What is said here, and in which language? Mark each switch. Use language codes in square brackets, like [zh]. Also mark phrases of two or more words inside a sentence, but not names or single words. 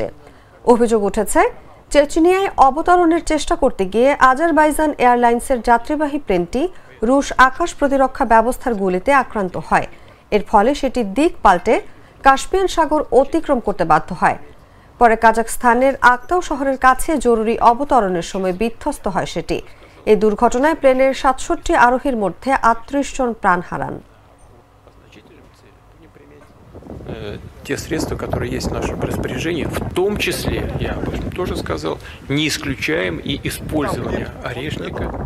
[bn] অভিযোগ উঠেছে, চেচনিয়ায় অবতরণের চেষ্টা করতে গিয়ে আজারবাইজান এয়ারলাইন্সের যাত্রীবাহী প্লেনটি রুশ আকাশ প্রতিরক্ষা ব্যবস্থার গুলিতে আক্রান্ত হয়। এর ফলে সেটি দিক পাল্টে কাস্পিয়ান সাগর অতিক্রম করতে বাধ্য হয়। পরে কাজাখস্তানের আক্তাউ শহরের কাছে জরুরি অবতরণের সময় বিধ্বস্ত হয় সেটি। এই দুর্ঘটনায় প্লেনের ৬৭ আরোহীর মধ্যে ৩৮ জন প্রাণ হারান। [ru] Те средства, которые есть в нашем распоряжении, в том числе, я об этом тоже сказал, не исключаем и использование орешника.